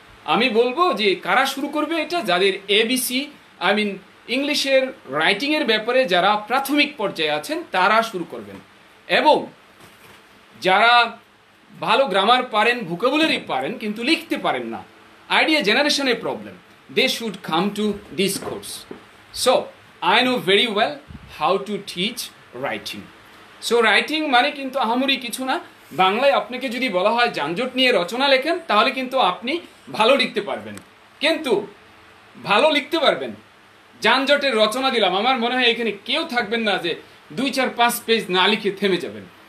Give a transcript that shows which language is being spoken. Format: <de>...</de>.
<bn>আমি বলবো যে কারা শুরু করবে এটা, যাদের এবিসি ইংলিশের রাইটিংয়ের ব্যাপারে যারা প্রাথমিক পর্যায়ে আছেন তারা শুরু করবেন। এবং যারা ভালো গ্রামার পারেন, ভোকাবুলারি পারেন, কিন্তু লিখতে পারেন না, আইডিয়া জেনারেশনের problem,</bn> <en>they should come to this course. So I know very well how to teach writing.</en> <bn>So writing মানে কিন্তু আহামরি কিছু না। বাংলায় আপনাকে যদি বলা হয় যানজট নিয়ে রচনা লেখেন, তাহলে কিন্তু আপনি ভালো লিখতে পারবেন। কিন্তু ভালো লিখতে পারবেন, যানজটের রচনা দিলাম, আমার মনে হয় এখানে কেউ থাকবেন না যে 2, 4, 5 পেজ না লিখে থেমে যাবেন।</bn>